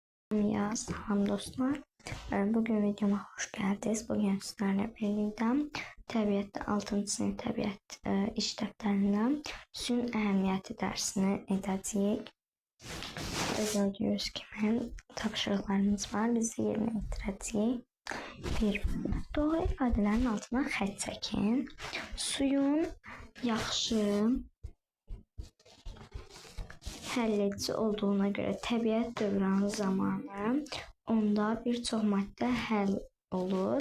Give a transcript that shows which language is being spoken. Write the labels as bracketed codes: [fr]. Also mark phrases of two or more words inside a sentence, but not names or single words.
[tr] Ya salam dostlar. Bugün videoma hoş geldiniz. Bugün sizlerle birlikte [az] təbiətdə 6-cı sinif təbiət iş dəftərindən suyun əhəmiyyəti dərsini edəcəyik. Gördüyünüz kimi tapşırıqlarımız var. Bizi yerinə yetirəcəyik. 1. Doğru ifadələrin altına xətt çəkin. Suyun yaxşı həlledici olduğuna görə təbiət dövranı zamanı onda bir çox maddə həll olur.